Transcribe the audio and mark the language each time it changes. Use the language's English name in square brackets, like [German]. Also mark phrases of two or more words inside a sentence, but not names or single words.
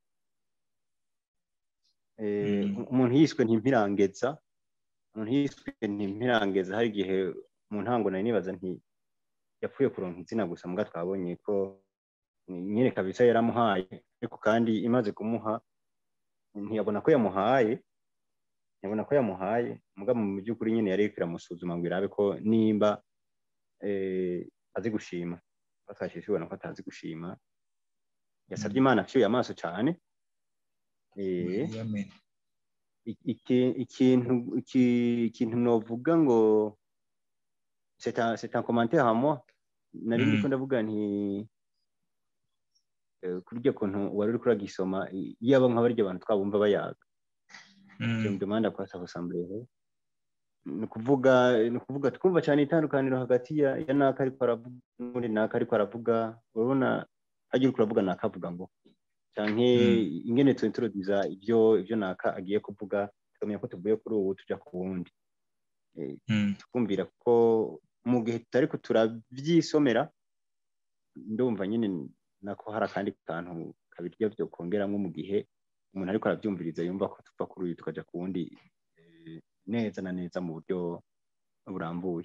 [Rundi] Umuntu yiswe ntimpirangeza hari igihe mu ntango nari nibaza nti yapfuye kuronka izina gusa, muga twabonye ko nyine kabisa yaramuhaye, ariko kandi imaze kumuha ntiyabona ko yamuhaye muga mu by'ukuri nyine yari kiramusuzuma ngo irabe ko nimba azi gushima. Batashije ubona ko atazi gushima, yasabye Imana aciye amaso cyane. Ikintu novuga ngo [French] c'est un commentaire à moi, [Rundi] nari ndiko ndavuga nti kuri iryo kuntu wari uri kuragisoma yaba nk'abarya abantu twabumva bayaga je [French] me demande à quoi ça ressemblerait [Rundi] ni ukuvuga twumva cyane itandukaniro hagati ya naka ariko aravuga n'undi naka ariko aravuga urabona agiye kuravuga nakavuga ngo canke ingene twintroduza ibyo naka agiye kuvuga tukamenya ko tuvuye kuri ubu tuja ku wundi tukumvira ko mu gihe tutari ko turavyisomera ndumva nyine nako hari akandi kantu kabirya byo kongeramwo mu gihe umuntu ariko aravyumviriza yumva ko tuva kuri uyu tukaja ku wundi neza na neza mu buryo burambuye.